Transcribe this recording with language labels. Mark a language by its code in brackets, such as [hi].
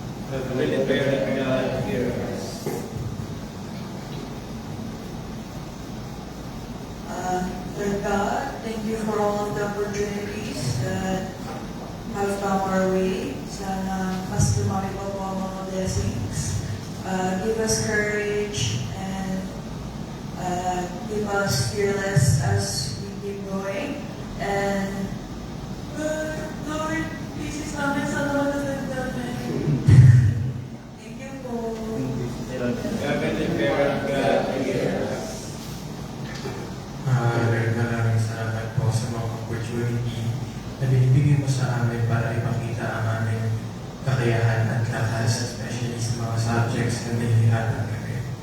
[en] Heavenly Parent God, hear us. Lord God, thank you for all of the opportunities that have come our way. [tl] Sana mas lumaki pa po ang mga blessings. [en] Give us courage and give us fearless as we keep going. And Lord, please [tl] namin sa lahat ng namin. [en] Thank you po. Heavenly Parent God, hear us. [tl] Maraming salamat po sa mga opportunity na binibigay mo sa amin para ipakita ang aming kakayahan at lakas, especially sa mga subjects na nahihirapan kami.